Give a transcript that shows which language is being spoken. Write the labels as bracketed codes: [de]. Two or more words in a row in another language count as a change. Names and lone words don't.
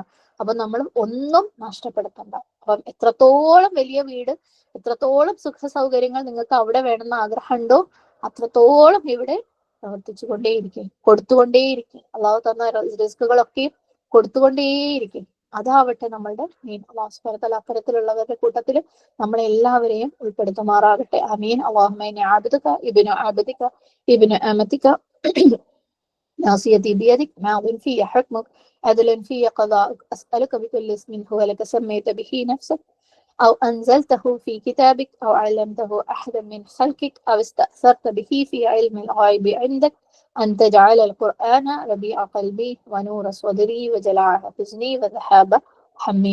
[ml] അപ്പൊ നമ്മൾ ഒന്നും നഷ്ടപ്പെടുത്തണ്ട. അപ്പം എത്രത്തോളം വലിയ വീട്, എത്രത്തോളം സുഖ സൗകര്യങ്ങൾ നിങ്ങൾക്ക് അവിടെ വേണമെന്ന് ആഗ്രഹമുണ്ടോ അത്രത്തോളം ഇവിടെ പ്രവർത്തിച്ചു കൊണ്ടേയിരിക്കും, കൊടുത്തുകൊണ്ടേയിരിക്കും. അള്ളാഹു തന്ന റിസ്കുകളൊക്കെ കൊടുത്തുകൊണ്ടേയിരിക്കും. അതാവട്ടെ നമ്മളുടെ മെയിൻ. [ar] الله سبحانه وتعالى [ml] അത്തരത്തിലുള്ളവരുടെ കൂട്ടത്തിൽ നമ്മളെ എല്ലാവരെയും ഉൾപ്പെടുത്തുമാറാകട്ടെ. [ar] آمين. اللهم إني عبدك ابن عبدك ابن أمتك ناصيتي بيدك ماض في حكمك عدل في قضاءك أسألك بكل اسم هو لك سميت به نفسك أو أنزلته في كتابك أو علمته أحدا من خلقك أو استأثرت به في علم الغيب عندك أن تجعل القرآن ربيع قلبي ونور صدري وجلاء حزني وذهاب همي.